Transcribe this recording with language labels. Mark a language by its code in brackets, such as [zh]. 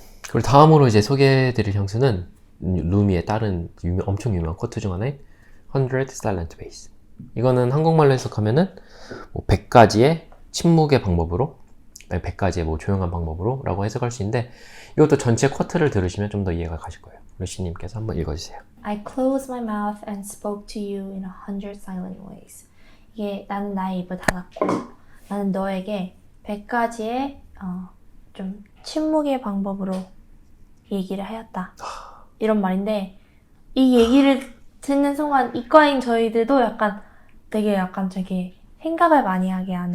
[ko] 그리고 다음으로 이제 소개해드릴 향수는 루미의 다른 엄청 유명한 코트 중 하나인 100 Silent Base. 이거는 한국말로 해석하면은 뭐 100가지의 침묵의 방법으로 100가지의 뭐 조용한 방법으로 라고 해석할 수 있는데 이것도 전체 쿼트를 들으시면 좀 더 이해가 가실 거예요. 루시님께서 한번 읽어주세요. [en] I closed my mouth and spoke to you in 100 silent ways. [ko] 이게 나는 나의 입을 닫았고 나는 너에게 100가지의 좀 침묵의 방법으로 얘기를 하였다. 이런 말인데 이 얘기를 듣는 순간 이과인 저희들도 약간 되게 약간 되게 생각을 많이 하게 하는.